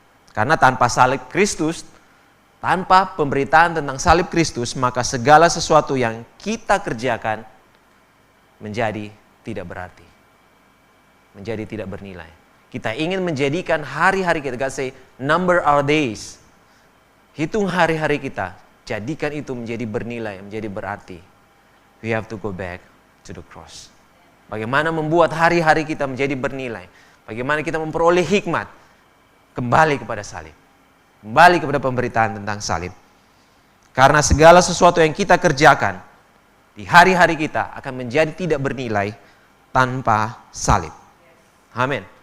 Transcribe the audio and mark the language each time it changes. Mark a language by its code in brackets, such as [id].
[id] Karena tanpa salib Kristus, tanpa pemberitaan tentang salib Kristus, maka segala sesuatu yang kita kerjakan menjadi tidak berarti, menjadi tidak bernilai. Kita ingin menjadikan hari-hari kita, [en] God say, number our days. [id] Hitung hari-hari kita, jadikan itu menjadi bernilai, menjadi berarti. [en] We have to go back to the cross. [id] Bagaimana membuat hari-hari kita menjadi bernilai. Bagaimana kita memperoleh hikmat. Kembali kepada salib. Kembali kepada pemberitaan tentang salib. Karena segala sesuatu yang kita kerjakan di hari-hari kita akan menjadi tidak bernilai tanpa salib. Amin.